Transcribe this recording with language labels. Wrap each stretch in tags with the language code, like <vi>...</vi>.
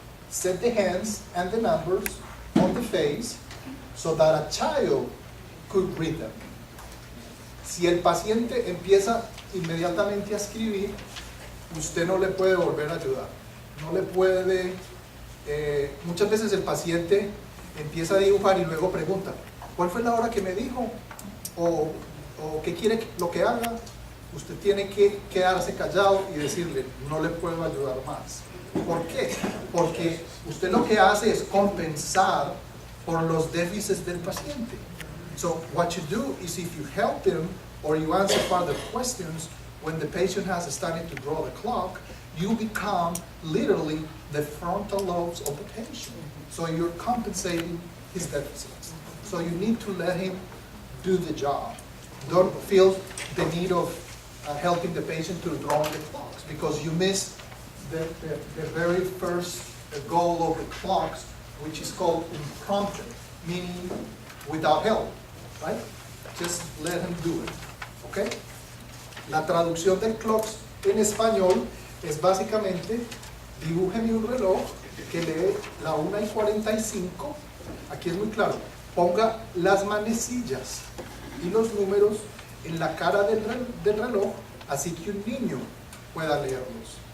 <en>Set the hands and the numbers on the face so that a child could read them.</en> <es>Si el paciente empieza inmediatamente a escribir, usted no le puede volver a ayudar. No le puede... muchas veces el paciente empieza a dibujar y luego pregunta: ¿cuál fue la hora que me dijo? ¿O qué quiere lo que haga? Usted tiene que quedarse callado y decirle: no le puedo ayudar más. ¿Por qué? Porque usted lo que hace es compensar por los déficits del paciente.</es> <en>So what you do is, if you help him or you answer further questions when the patient has started to draw the clock, you become literally the frontal lobes of the patient. So you're compensating his deficits. So you need to let him do the job. Don't feel the need of helping the patient to draw the clocks, because you missed the very first goal of the clocks, which is called impromptu, meaning without help, right? Just let him do it, okay?</en> <es>La traducción del clocks en español es básicamente: dibújeme un reloj que lee la 1:45, aquí es muy claro, ponga las manecillas y los números en la cara del reloj, así que un niño pueda leerlos.</es>